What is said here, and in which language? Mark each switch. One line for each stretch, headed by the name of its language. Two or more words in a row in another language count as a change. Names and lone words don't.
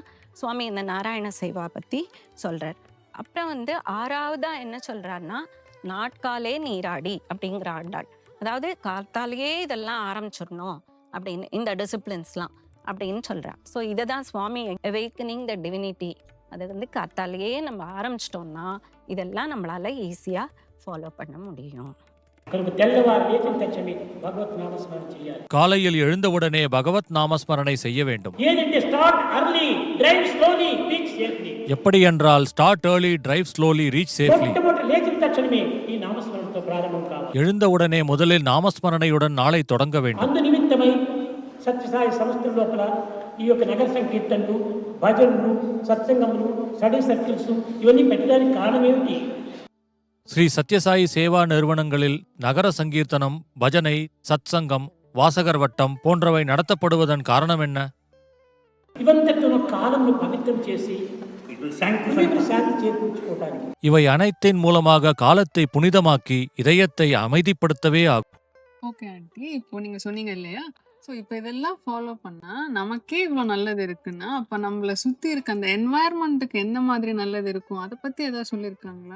Tamil: சுவாமி இந்த நாராயண சேவா பற்றி சொல்கிறார். அப்புறம் வந்து 6வதா என்ன சொல்கிறாருன்னா நாட்காலே நீராடி அப்படிங்கிற ஆண்டாள். அதாவது காத்தாலேயே இதெல்லாம் ஆரம்பிச்சிடணும் அப்படின்னு, இந்த டிசிப்ளின்ஸ்லாம் அப்படின்னு சொல்கிறார். ஸோ இதை தான் சுவாமி
English: awakening the divinity,
Tamil: அதை வந்து காத்தாலேயே நம்ம ஆரம்பிச்சிட்டோம்னா இதெல்லாம் நம்மளால் ஈஸியாக ஃபாலோ பண்ண முடியும்.
Telugu: కనుక తెల్లవారు లేచిన తక్షణమే భగవత్ నామస్మరణ చేయాలి.
Tamil: காலையில் எழுந்தவுடனே பகவத் நாமஸ்மரணை செய்ய வேண்டும்.
English: ఏదంటే start early, drive slowly, reach safely.
Tamil: எப்படி என்றால்
English: start early, drive slowly, reach safely.
Telugu: మొట్టమొదటి లేచిన తక్షణమే ఈ నామస్మరణతో ప్రారంభం కావాలి.
Tamil: எழுந்தவுடனே முதலில் நாமஸ்மரணையுடன் நாளை தொடங்க வேண்டும்.
Telugu: అందు నిమిత్తమై సత్యసాయి సంస్థ లోపల ఈ యొక్క నగర సంకీర్తనలు, భజనలు, సత్సంగములు,
English: study circles
Telugu: ఇవన్నీ పెట్టడానికి కారణం ఏమిటి?
Tamil: ஸ்ரீ சத்யசாயி சேவா நிறுவனங்களில் நகர சங்கீர்த்தனம், பஜனை, சத்சங்கம், வாசகர் வட்டம் போன்றவை நடத்தப்படுவதன் காரணம் என்ன?
Telugu: ఇవంతటితో కాలంను పవిత్రం చేసి శాంతి చేకూర్చుకోవడానికి.
Tamil: இவை அனைத்தின் மூலமாக காலத்தை புனிதமாக்கி இதயத்தை அமைதிப்படுத்தவே ஆகும்.
English: okay aunty,
Tamil: இப்போ நீங்கள் சொன்னீங்க இல்லையா, ஸோ இப்போ இதெல்லாம் ஃபாலோ பண்ணால் நமக்கே இவ்வளோ நல்லது இருக்குன்னா, அப்போ நம்மளை சுற்றி இருக்க அந்த என்வாயர்மெண்ட்டுக்கு எந்த மாதிரி நல்லது இருக்கும், அதை பற்றி ஏதாவது சொல்லியிருக்காங்களா?